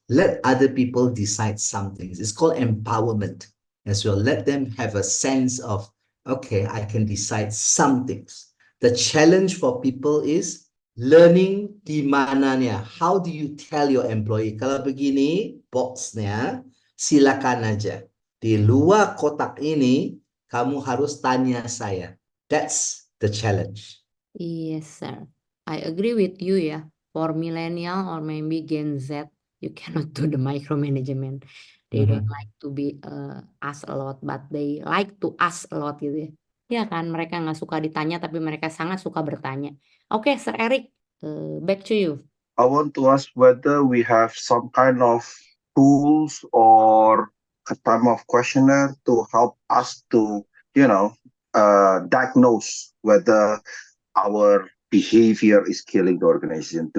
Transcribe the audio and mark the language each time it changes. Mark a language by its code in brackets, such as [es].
[en] Let other people decide some things. It's called empowerment as well. Let them have a sense of, okay, I can decide some things. The challenge for people is learning [id] di mananya. [en] How do you tell your employee? [id] Kalau begini boxnya, silakan aja. Di luar kotak ini, kamu harus tanya saya. [en] That's the challenge. Yes, sir. I agree with you ya. For millennial or maybe Gen Z, you cannot do the micromanagement. They don't like to be asked a lot, but they like to ask a lot gitu ya. [id] Ya kan, mereka nggak suka ditanya, tapi mereka sangat suka bertanya. [en] Oke, Sir Eric, back to you. I want to ask whether we have some kind of tools or a type of questionnaire to help us to, diagnose whether our behavior is killing the organization.